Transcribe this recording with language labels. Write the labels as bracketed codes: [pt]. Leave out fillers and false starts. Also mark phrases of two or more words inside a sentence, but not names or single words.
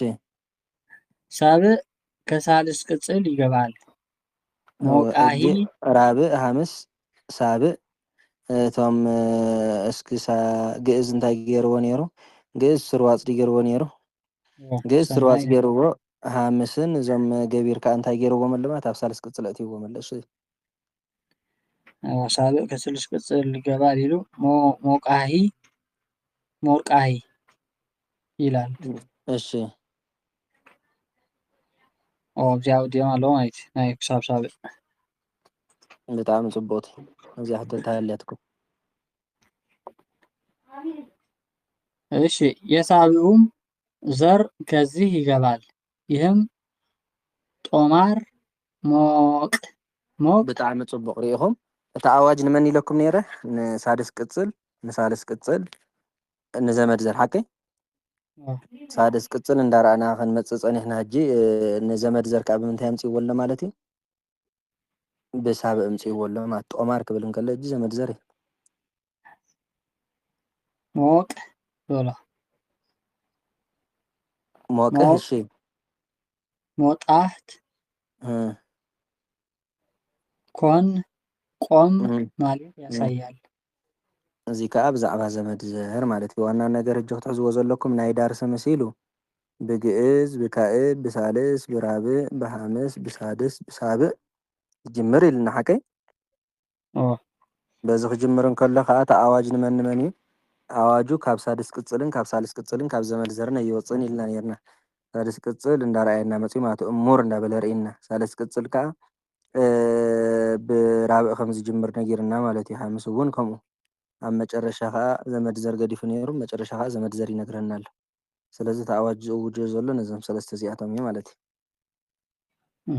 [am] ሳብዕ ከሳልስ ቅጽል ይገባል ሞቃሂ [ti] ራብዕ ሐምስ ሳብዕ እቶም እስኪ ግእዝ እንታይ ገይርዎ ነይሩ ግእዝ ስርዋፅ ገይርዎ ነይሩ ግእዝ ስርዋፅ ገይርዎ ሐምስን እዞም ገቢርካ እንታይ ገይርዎም ኣለማት ኣብ ሳልስ ቅጽል ኣእትይዎም ኣሎ እሺ [am] ሳብዕ ከሳልስ ቅጽል ይገባል ኢሉ ሞርቃሂ ይላል [ti] እሺ እዚኣ ዲኦም ኣለዎ ማለት እዩ ናይ ክሳብ ሳብዕ ብጣዕሚ ጽቡቕቲ እዚኣ ሕቶ እንታሃልያትኩም [am] እሺ የሳብዑም ዘር ከዚህ ይገባል ይህም ጦማር ሞቅ [ti] ብጣዕሚ ጽቡቕ ሪኢኹም እቲ ኣዋጅ ንመን ኢለኩም ነይረ ንሳድስ ቅጽል ንሳልስ ቅጽል ንዘመድ ዘር ሓቀይ ሳድስ ቅጽል እንዳረኣና ክንመጽእ ጸኒሕና ሕጂ ንዘመድ ዘር ከዓ ብምንታይ ኣምጽእዎ ኣሎ ማለት እዩ ብሳብዕ ኣምጽእዎ ኣሎ ማለት ጦማር ክብል እንከሎ ሕጂ ዘመድ ዘር እዩ ሞቅ በሎ ሞቅህ እሺ [am] ሞጣህት ኮን ቆም ማለት ያሳያል እዚ [ti] ከዓ ብዛዕባ ዘመድ ዘር ማለት እዩ ዋና ነገር ሕጂ ክትሕዝዎ ዘለኩም ናይ ዳርሰ መሲሉ ብግእዝ ብካእብ ብሳልስ ብራብዕ ብሐምስ ብሳድስ ብሳብዕ ዝጅምር ኢልና ሓቀይ በዚ ክጅምር እንከሎ ከዓ እቲ ኣዋጅ ንመን ንመን እዩ ኣዋጁ ካብ ሳድስ ቅጽልን ካብ ሳልስ ቅጽልን ካብ ዘመድ ዘርን ኣይወፅን ኢልና ነርና ሳድስ ቅጽል እንዳረኣየና መፅኡ ማለት እሙር እንዳበለ ርኢና ሳልስ ቅጽል ከዓ ብራብዕ ከም ዝጅምር ነጊርና ማለት እዩ ሐምስ እውን ከምኡ ኣብ መጨረሻ ከዓ ዘመድ ዘር ገዲፉ ነይሩ መጨረሻ ከዓ ዘመድ ዘር ይነግረና ኣሎ ስለዚ እቲ ኣዋጅ ዝእውጆ ዘሎ ነዞም ሰለስተ እዚኣቶም እዩ ማለት እዩ